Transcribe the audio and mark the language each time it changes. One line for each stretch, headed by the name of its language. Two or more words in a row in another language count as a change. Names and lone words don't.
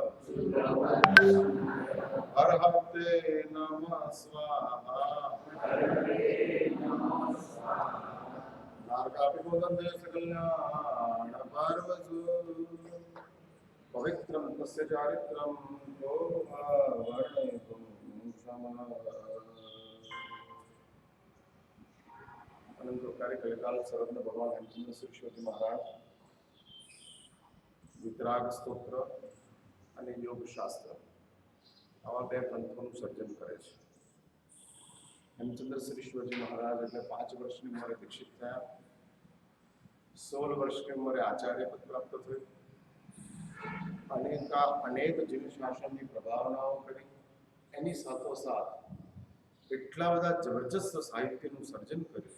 Sanskrit: अर्हते नमः स्वाहा नारकाभिभूतं सकल्याण पार्वसु पवित्रं तस्य चारित्रं को वर्णयितुं क्षमः
Gujarati: અનંત કાર્યકાલ સર્વજ્ઞ ભગવાન હેમચંદ્ર સરસ્વતી મહારાજ વિતરાગ સ્તોત્ર અને યોગ શાસ્ત્ર આવા બે ગ્રંથોનું સર્જન કરે છે. હેમચંદ્ર સરસ્વતી મહારાજ એટલે 5 વર્ષની ઉંમરે દીક્ષિત થયા, 16 વર્ષની ઉંમરે આચાર્ય પદ પ્રાપ્ત થયું, અનેક જીવ શાસનની પ્રભાવનાઓ કરી, એની સાથોસાથ એટલા બધા જબરજસ્ત સાહિત્યનું સર્જન કર્યું.